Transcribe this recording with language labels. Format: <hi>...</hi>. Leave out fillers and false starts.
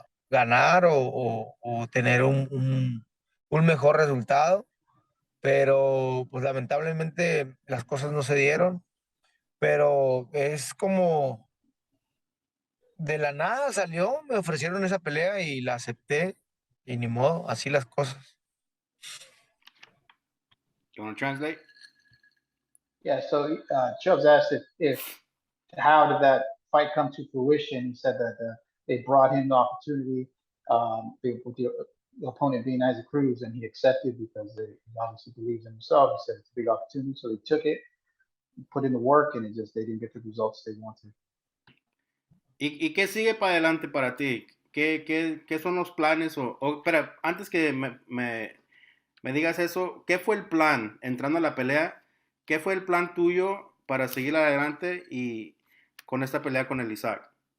<es>ganar o tener un mejor resultado, pero pues lamentablemente las cosas no se dieron, pero es como de la nada salió, me ofrecieron esa pelea y la acepté y ni modo, así las cosas.</es> <en>You want to translate? Yeah. So Chubbs asked if how did that fight come to fruition? He said that they brought him the opportunity, with the opponent being Isaac Cruz, and he accepted because he obviously believes in himself. He said it's a big opportunity, so he took it, put in the work, and they didn't get the results they wanted.</en> <es>¿Y qué sigue para adelante para ti? ¿Qué son los planes? Espera, antes que me digas eso, ¿qué fue el plan entrando a la pelea? ¿Qué fue el plan tuyo para seguir adelante y con esta pelea con el Isaac?</es>